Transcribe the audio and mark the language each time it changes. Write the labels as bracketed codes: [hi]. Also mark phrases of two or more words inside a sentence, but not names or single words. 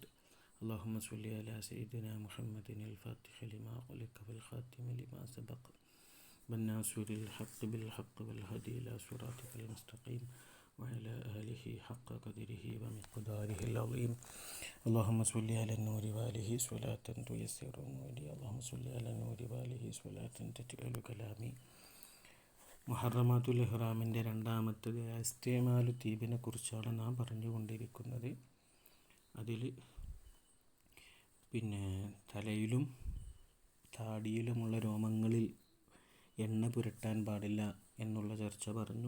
[ar] اللهم صل على سيدنا محمد الفاتح لما أغلق والخاتم لما سبق والناصر الحق بالحق والهدي إلى صراطك المستقيم وعلى آله حق قدره ومقداره العظيم. اللهم صل على النور وآله صلاة تيسر أموري. اللهم صل على النور وآله صلاة تجعل كلامي. محرمات الإحرام [ml] രണ്ടാമത്തത് [ar] استعمال الطيب [ml] കുറിച്ചാണ് നാം പറഞ്ഞുകൊണ്ടിരിക്കുന്നത്. അതിൽ തലയിലും താടിയിലുമുള്ള രോമങ്ങളിൽ എണ്ണ പുരട്ടാൻ പാടില്ല എന്നുള്ള ചർച്ച പറഞ്ഞു.